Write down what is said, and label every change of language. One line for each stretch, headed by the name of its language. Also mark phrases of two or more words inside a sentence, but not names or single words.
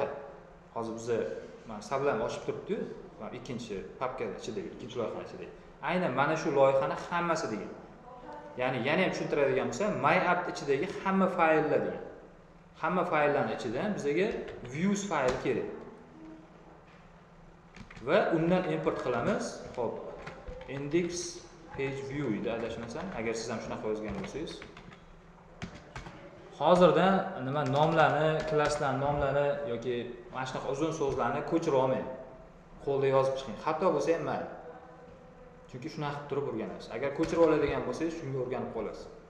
Uzbek: Hozir biz mana sablam ochib turibdi-yu, mana ikkinchi papka ichidagi, ikkinchi loyihaning ichidagi. Aynan mana shu loyihani hammasi degan. Ya'ni yana ham tushuntiradigan bo'lsa,
English: my app
Uzbek: ichidagi hamma fayllar degan. Hamma fayllarning ichidan bizga views fayl kerak. Va undan import qilamiz. Xo'p,
English: index page view
Uzbek: edi adashmasam, agar siz ham shunaqa yozgan bo'lsangiz. Hozirdan nima nomlarni, klasslar nomlari yoki mana shunaqa uzun so'zlarni ko'chirib olmang. Qo'lda yozib chiqing. Xato bo'lsa ham mayli. Chunki shunaqa qilib turib o'rganasiz. Agar ko'chirib oladigan bo'lsangiz, shunga o'rganib qolasiz.